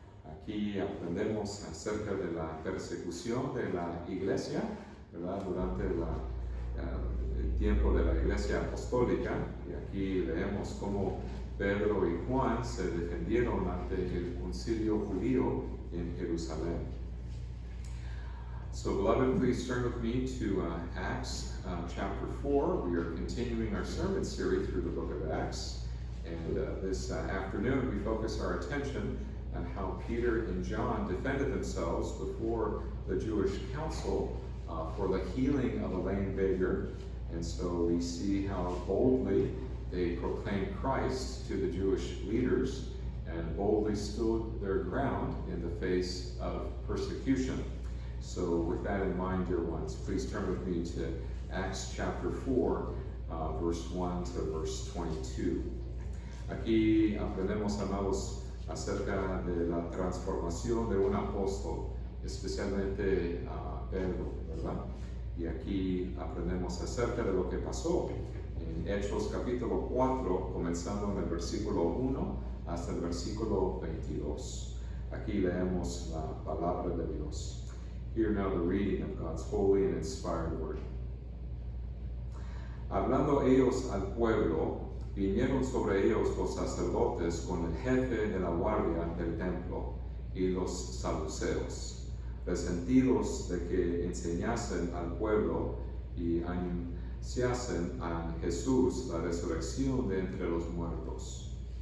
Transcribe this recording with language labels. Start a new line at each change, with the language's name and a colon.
Spanish: Aquí aprendemos acerca de la persecución de la iglesia, ¿verdad? Durante el tiempo de la iglesia apostólica, y aquí leemos cómo Pedro y Juan se defendieron ante el concilio judío en Jerusalén.
English: So, beloved, please turn with me to Acts chapter 4. We are continuing our sermon series through the book of Acts. And this afternoon, we focus our attention on how Peter and John defended themselves before the Jewish council for the healing of a lame beggar. And so we see how boldly they proclaimed Christ to the Jewish leaders and boldly stood their ground in the face of persecution. So with that in mind, dear ones, please turn with me to Acts chapter 4, verse 1 to verse 22.
Spanish: Aquí aprendemos, amados, acerca de la transformación de un apóstol, especialmente Pedro, ¿verdad? Y aquí aprendemos acerca de lo que pasó en Hechos capítulo 4, comenzando en el versículo 1 hasta el versículo 22. Aquí leemos la palabra de Dios.
English: Hear now the reading of God's holy and inspired word.
Spanish: Hablando ellos al pueblo, vinieron sobre ellos los sacerdotes con el jefe de la guardia del templo y los saduceos, resentidos de que enseñasen al pueblo y anunciasen a Jesús la resurrección de entre los muertos.